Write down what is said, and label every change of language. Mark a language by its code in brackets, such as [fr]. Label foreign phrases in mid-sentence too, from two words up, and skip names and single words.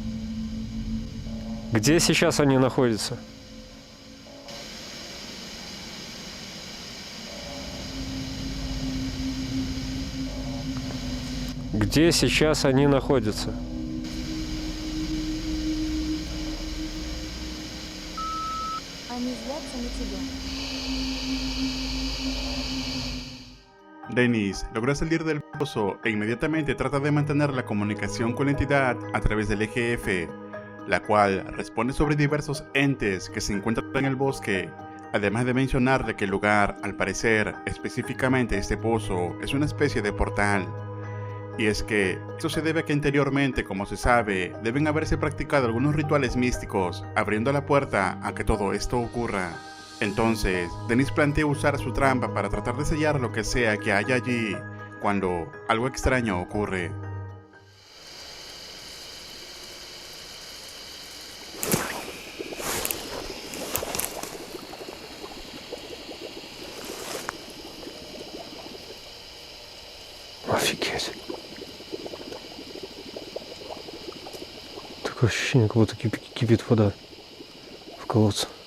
[ru] Где сейчас они находятся? Где сейчас они находятся? Они злятся на тебя. [es] Dennis logra salir del pozo e inmediatamente trata de mantener la comunicación con la entidad a través del EGF, la cual responde sobre diversos entes que se encuentran en el bosque, además de mencionarle que el lugar, al parecer, específicamente este pozo, es una especie de portal. Y es que esto se debe a que anteriormente, como se sabe, deben haberse practicado algunos rituales místicos, abriendo la puerta a que todo esto ocurra. Entonces, Dennis plantea usar su trampa para tratar de sellar lo que sea que haya allí, cuando algo extraño ocurre. [ru] Офигеть. Такое ощущение, как будто кипит вода в колодце.